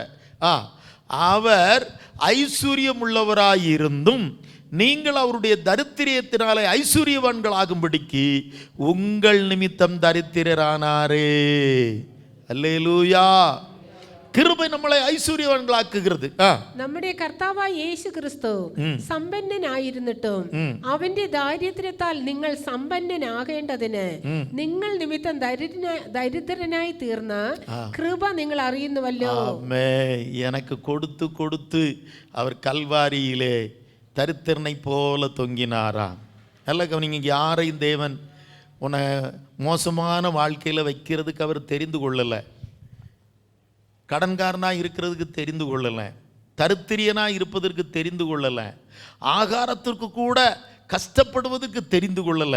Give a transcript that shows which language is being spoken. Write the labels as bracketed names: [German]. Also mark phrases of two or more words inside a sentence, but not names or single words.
[Tamil] அவர் ஐஸ்வர்யம் உள்ளவராயிருந்தும் நீங்கள் அவருடைய தரித்திரியத்தினாலே ஐஸ்வர்யவான்கள் ஆகும்படிக்கு உங்கள் நிமித்தம் தரித்திரரானாரே. அல்லேலூயா. கிருபை நம்மளை ஐஸ்வர்யவான்களாக்குகிறது. [Malayalam] നമ്മുടെ കർത്താവായ യേശു ക്രിസ്തു സമ്പന്നനായിരുന്നിട്ടും അവന്റെ ദാരിദ്ര്യത്താൽ നിങ്ങൾ സമ്പന്നനാകേണ്ടതിന് നിങ്ങൾ നിമിത്തം ദരിദ്രനായി തീർന്ന കൃപ നിങ്ങൾ അറിയുന്നുവല്ലോ. [Tamil] எனக்கு கொடுத்து கொடுத்து அவர் கல்வாரியிலே தரித்திரனை போல தொங்கினாராம். நல்ல கவனிங்க, யாரையும் தேவன் உன்னை மோசமான வாழ்க்கையில் வைக்கிறதுக்கு அவர் தெரிந்து கொள்ளலை. கடன்காரனாக இருக்கிறதுக்கு தெரிந்து கொள்ளலை. தரித்திரியனாக இருப்பதற்கு தெரிந்து கொள்ளலை, ஆகாரத்திற்கு கூட கஷ்டப்படுவதற்கு தெரிந்து கொள்ளலை.